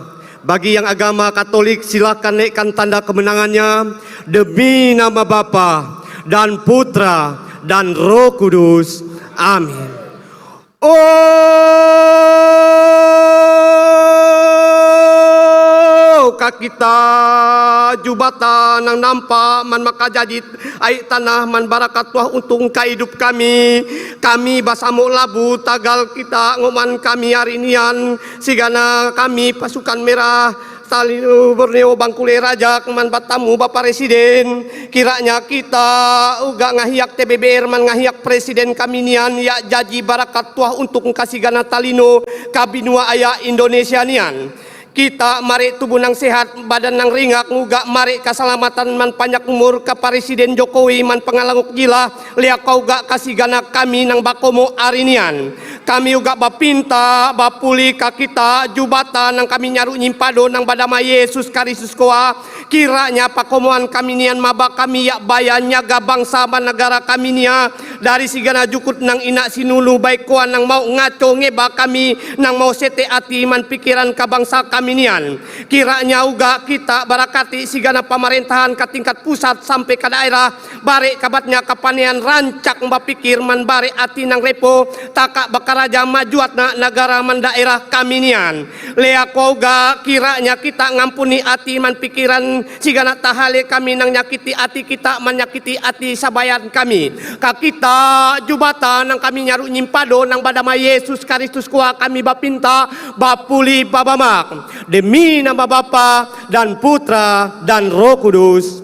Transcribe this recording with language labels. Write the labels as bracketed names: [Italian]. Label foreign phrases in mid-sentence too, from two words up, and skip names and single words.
[Indonesian] Bagi yang agama Katolik silakan naikkan tanda kemenangannya. Demi nama Bapa dan Putra dan Roh Kudus. Amin. [Kendayan] Kita jubatan nang nampak man maka jadi air tanah man barakat Tuhan untung kehidup kami basamu labu tagal kita ngoman kami hari nian sigana kami [Indonesian] pasukan merah [Kendayan] Talino Borneo Bangkule Rajak man batamu Bapak Presiden kiranya kita uga ngahiyak TBBR man ngahiyak Presiden kami nian ya jaji barakat Tuhan untuk kasih gana Talino kabinua aya Indonesia nian. Kita mari tubuh nang sehat, badan nang ringak, nguga mari keselamatan man panjang umur ke Presiden Jokowi man pengalanguk gila, liak kau gak kasih gana kami nang bakomo arinian. Kami uga bapinta, bapuli ka kita jubatan nang kami nyaru nyimpado nang badama Yesus Kristus koa. Kiranya pakomoan kami nian maba kami ya bayannya ga bangsa man negara kami nia dari sigana jukut nang ina sinulu baik koa nang mau ngaco ngeba kami nang mau sete ati man pikiran ka bangsa kami nian. Kiranya uga kita barakati sigana [Indonesian] pemerintahan ke tingkat pusat sampai ke daerah [Kendayan] bare kabatnya kapanian rancak bapikir man bare ati nang repo taka bakaraja majuatna negara man daerah kami nian. Lea koga kiranya kita ngampuni ati man pikiran sigana tahale kami nang nyakiti ati kita menyakiti ati sabayan kami. Ka kita jubatan nang kami nyaru nyimpado nang badama Yesus Kristus kuah kami bapinta bapuli babamak. [Indonesian] Demi nama Bapa dan Putra dan Roh Kudus.